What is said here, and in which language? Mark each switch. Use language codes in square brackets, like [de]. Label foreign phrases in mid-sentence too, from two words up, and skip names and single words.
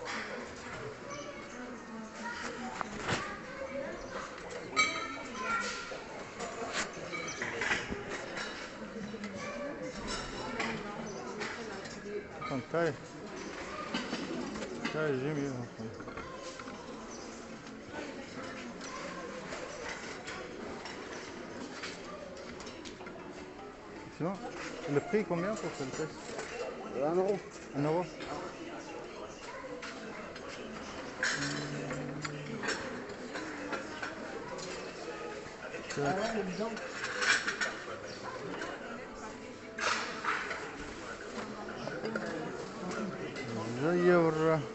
[fr] Тай зимний. Tu vois, le prix combien pour cette pièce? 1 euro. 1 euro. [ru] Так. За евро.